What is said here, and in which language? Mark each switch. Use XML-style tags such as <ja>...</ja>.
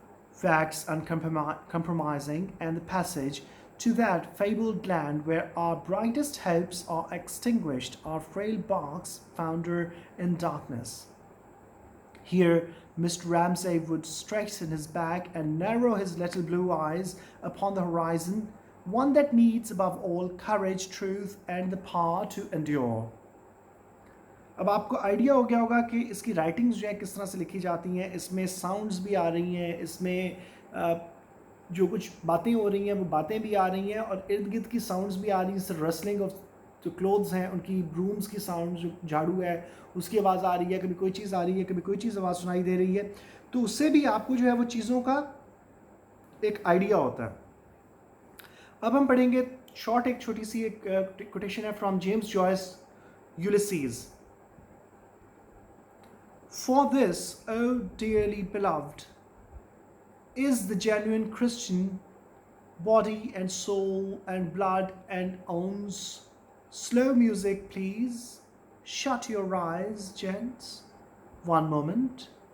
<en>facts uncompromising, and the passage to that fabled land where our brightest hopes are extinguished, our frail barks founder in darkness. Here Mr. Ramsay would straighten his back and narrow his little blue eyes upon the horizon, one that needs above all courage, truth, and the power to endure.</en> <hi>अब आपको idea हो गया होगा कि इसकी writings जो है किस तरह से लिखी जाती हैं. इसमें साउंड्स भी आ रही हैं, इसमें जो कुछ बातें हो रही हैं वो बातें भी आ रही हैं, और इर्द गिर्द की साउंड्स भी आ रही हैं, जैसे रसलिंग ऑफ जो क्लोथ्स हैं उनकी, ब्रूम्स की साउंड, जो झाड़ू है उसकी आवाज़ आ रही है, कभी कोई चीज़ आ रही है, कभी कोई चीज़ आवाज़ सुनाई दे रही है. तो उससे भी आपको जो है वो चीज़ों का एक आइडिया होता है. अब हम पढ़ेंगे शॉर्ट, एक छोटी सी एक कोटेशन है from James Joyce, Ulysses.</hi> <en>For this, O dearly beloved, is the genuine Christian, body and soul and blood and owns. Slow music, please. Shut your eyes, gents. One moment.</en>